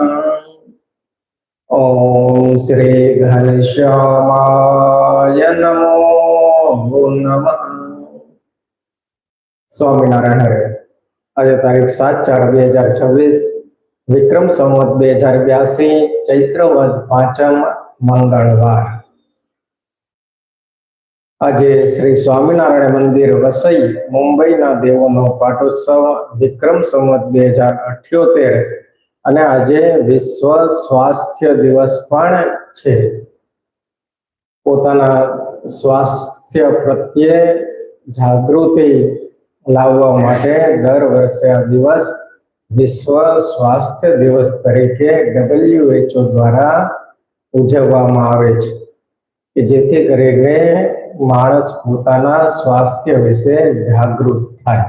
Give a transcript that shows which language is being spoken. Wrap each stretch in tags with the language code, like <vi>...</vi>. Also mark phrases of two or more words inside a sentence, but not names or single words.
<sa>ओम श्री घनश्यामाय नमो नमः। स्वामीनारायण हरे।</sa> <gu>આજ તારીખ 7/4/2026 વિક્રમ સંવત 2082 ચૈત્ર વદ 5 મંગળવાર। આજે શ્રી સ્વામિનારાયણ મંદિર વસઈ મુંબઈના દેવોનો પાટોત્સવ વિક્રમ સંવત 2078 અને આજે વિશ્વ સ્વાસ્થ્ય દિવસ પણ છે। પોતાના સ્વાસ્થ્ય પ્રત્યે જાગૃતિ લાવવા માટે દર વર્ષે આ દિવસ વિશ્વ સ્વાસ્થ્ય દિવસ તરીકે WHO દ્વારા ઉજવવામાં આવે છે કે જેથી કરીને માણસ પોતાના સ્વાસ્થ્ય વિશે જાગૃત થાય.</gu>